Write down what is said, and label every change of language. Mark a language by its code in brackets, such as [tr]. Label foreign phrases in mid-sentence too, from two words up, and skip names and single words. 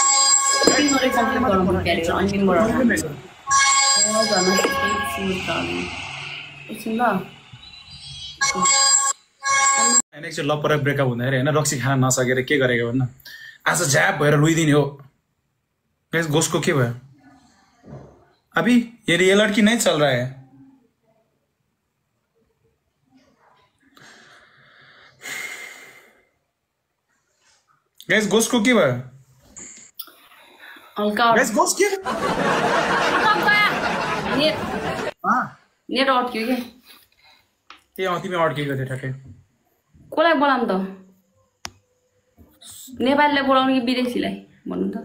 [ne] एकचोटि लपर ब्रेकअप हुँदाखेरि होइन रक्सी खान नसकेर के गरेको भन्नु आज झ्याप भएर रुइदिने हो गाइस गोसको के भयो [hi] अभी ये लड़की नहीं चल रहा है [ne] गाइस गोस को के भयो हल्का गाइस गोस के नेट अड्क्यो के तिमी अड्केको थियो ठ्याक्कै कसलाई बोलाउँ त नेपालीलाई बोलाउनु कि विदेशीलाई भन्नु त